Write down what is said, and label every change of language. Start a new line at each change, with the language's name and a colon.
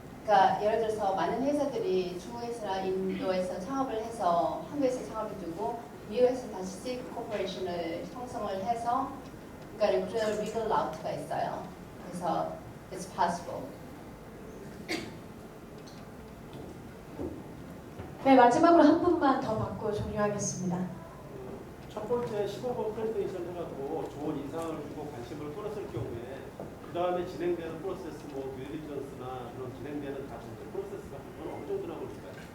Korean: 그러니까 예를 들어서 많은 회사들이 중국에서나 인도에서 창업을 해서 한국에서 창업을 두고 미국에서 다시 C 코퍼레이션을 형성을 해서 그러니까 그런 legal route가 있어요.
English: 그래서 it's possible.
Korean: 네, 마지막으로 한 분만 더 받고 종료하겠습니다. 첫 번째 15번 프레젠테이션 해가지고 좋은 인상을 주고 관심을 끌었을 경우에 그 다음에 진행되는 프로세스, 뭐 듀리전스나 그런 진행되는 다 프로세스 같은 건 어느 정도나 걸릴까요?